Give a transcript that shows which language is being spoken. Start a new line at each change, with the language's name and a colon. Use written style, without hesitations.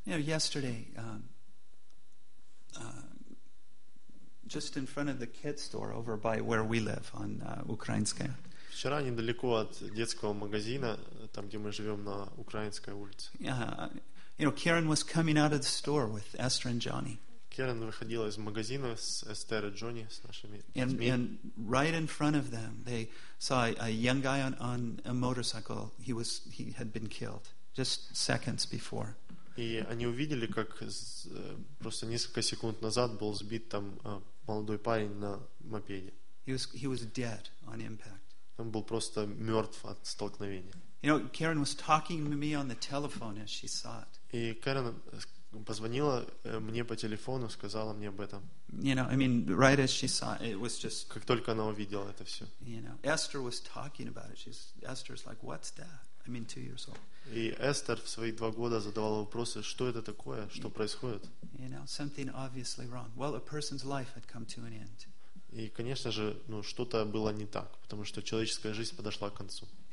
English: You know, yesterday, just in front of the kid store over by where we live on Украинская.
Russian: Вчера недалеко от детского магазина, там где мы живем, на Украинской улице.
English: You know, Karen was coming out of the store with Esther and Johnny.
Russian: Karen выходила из магазина с Эстер и Джонни, с нашими детьми.
English: And right in front of them, they saw a young guy on a motorcycle. He had been killed just seconds before.
Russian: И они увидели, как просто несколько секунд назад был сбит там молодой парень на мопеде.
English: He was dead on impact.
Russian: Он был просто мертв от столкновения.
English: You know, Karen was talking to me on the telephone as she saw it.
Russian: И Карен позвонила мне по телефону, сказала мне об этом.
English: You know, I mean, right as she saw it, it was just.
Russian: Как только она увидела это все.
English: You know, Esther was talking about it. Esther's like, "What's that?" I mean, 2 years old.
Russian: И Эстер в свои два года задавала вопросы, что это такое, что происходит.
English: You know, something obviously wrong. Well, a person's life had come to an end.
Russian: И, конечно же, ну, что-то было не так, потому что человеческая жизнь подошла к концу.